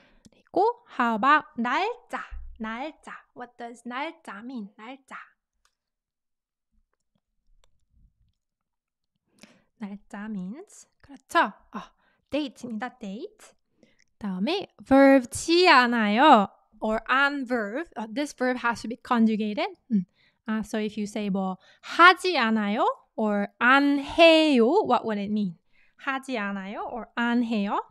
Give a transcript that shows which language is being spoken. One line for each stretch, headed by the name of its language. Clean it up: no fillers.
English: 그리고 how about 날짜. What does 날짜 mean? 날짜 means 그렇죠. date입니다. date.
Korean: 다음에 verb지 않아요.
English: Or an verb. This verb has to be conjugated. So if you say
Korean: 뭐 하지 않아요
English: or
Korean: 안 해요,
English: what would it mean?
Korean: 하지 않아요 or 안 해요?